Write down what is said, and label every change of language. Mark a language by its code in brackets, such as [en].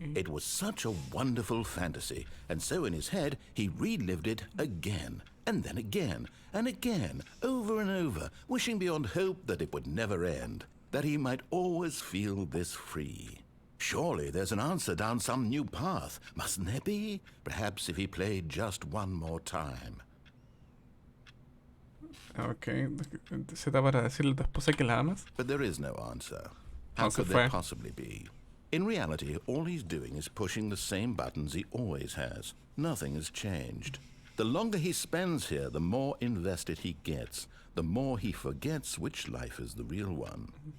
[en] It was such a wonderful fantasy, and so in his head he relived it again, and then again, and again, over and over, wishing beyond hope that it would never end, that he might always feel this free. Surely there's an answer down some new path, mustn't there be? Perhaps if he played just one more time. Ok. [es] Z para decirle a tu esposa que la amas. [en] But there is no answer. How Also could there fair. possibly be? In reality, all he's doing is pushing the same buttons he always has. Nothing has changed. The longer he spends here, the more invested he gets, the more he forgets which life is the real one.